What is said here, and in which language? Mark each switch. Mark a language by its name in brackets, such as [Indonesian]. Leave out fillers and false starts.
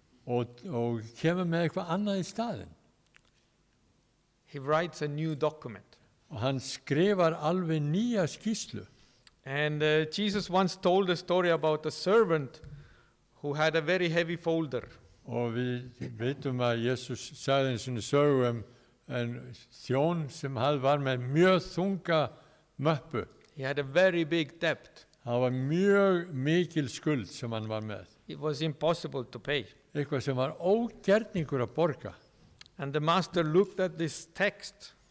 [Icelandic] og kemur með eitthvað annað í staðinn. [English] He writes a new document. [Icelandic] Og hann skrifar alveg nýja skýrslu. [English] And Jesus once told a story about a servant who had a very heavy folder. [Icelandic] Og við veitum að Jesus sagði einu sinni sögu en þjón sem var með mjög þunga möppu. [English] He had a very big debt. [Icelandic] Það var mjög mikil skuld sem hann var með. [English] It was impossible to pay. [Icelandic] Eitthvað sem var ógerningur að borga. [English] And the master looked at this text